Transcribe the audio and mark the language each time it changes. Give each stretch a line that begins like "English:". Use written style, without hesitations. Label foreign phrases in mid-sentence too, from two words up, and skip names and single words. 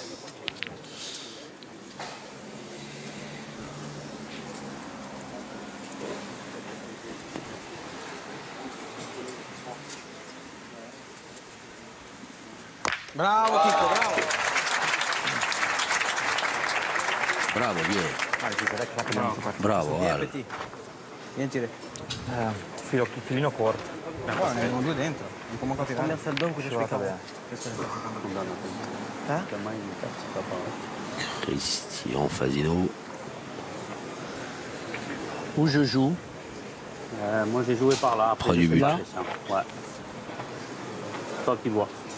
Italian: Bravo Chico, bravo. Bravo, bien. Bravo, Ale. Vieni Tire. Filino corto. Guarda, ne sono due dentro. Non può manco tirare.
French: Combien ça le donne que je fais quand Hein? Christian Fasino. Où je joue? Moi j'ai joué par là. Après, Près du but. Ouais. Toi qui vois.